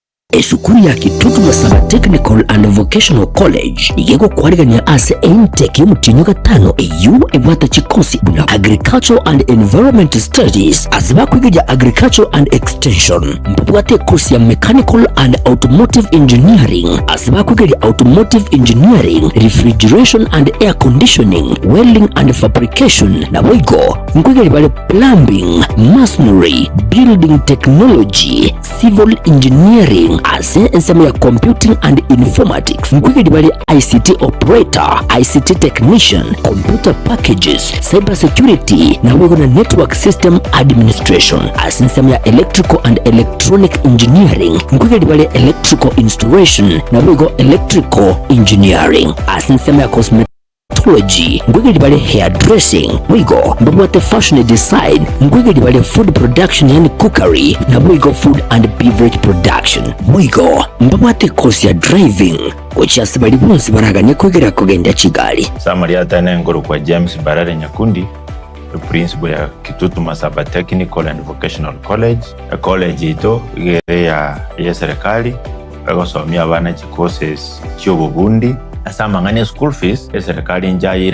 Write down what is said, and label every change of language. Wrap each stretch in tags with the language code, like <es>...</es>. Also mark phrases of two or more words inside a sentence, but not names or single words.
<guz>Eshukuru ya Kitutu Masaba Technical and Vocational College igego kwarigania ase intake y'umutinyo gatano EU ebata chikosi buna</guz> <en>Agriculture and Environment Studies</en> <guz>asiba kwiga</guz> <en>Agriculture and Extension</en> <guz>mbwate course ya Mechanical</guz> <en>and Automotive Engineering</en> <guz>asiba kwiga</guz> <en>Automotive Engineering, Refrigeration and Air Conditioning, Welding and Fabrication</en> <guz>na wigo nkwiga bale</guz> <en>Plumbing, Masonry, Building Technology, Civil Engineering</en> <guz>ase ensema ya</guz> <en>Computing and Informatics</en> <guz>nkwiga bale</guz> <en>ICT Operator, ICT Technician, Computer Packages, Cyber Security na</en> <guz>wigo na</guz> <en>Network System Administration</en> <guz>ase ensema ya</guz> <en>Electrical and Electronic Engineering</en> <guz>nkwiga bale</guz> <en>Electrical Installation</en> <guz>na wigo</guz> <en>Electrical Engineering</en> <guz>ase ensema ya Cosmetology ngwege libale hairdressing wigo mbwate</guz> <en>fashion design</en> <guz>ngwege libale</guz> <en>food production</en> <guz>yani cookery na wigo</guz> <en>food and beverage production</en> <guz>wigo mbwate course ya driving kuchasibali bonsi baraganye kwegera kugenda Kigali. Samaria tane ngoro kwa James Barare Nyakundi, principal ya</guz> <en>Kitutu Masaba Technical and Vocational College.</en> <guz>College ito igere ya serikali bagosomya abana courses cy'obubundi asama ngane school fees serikali njayira</guz>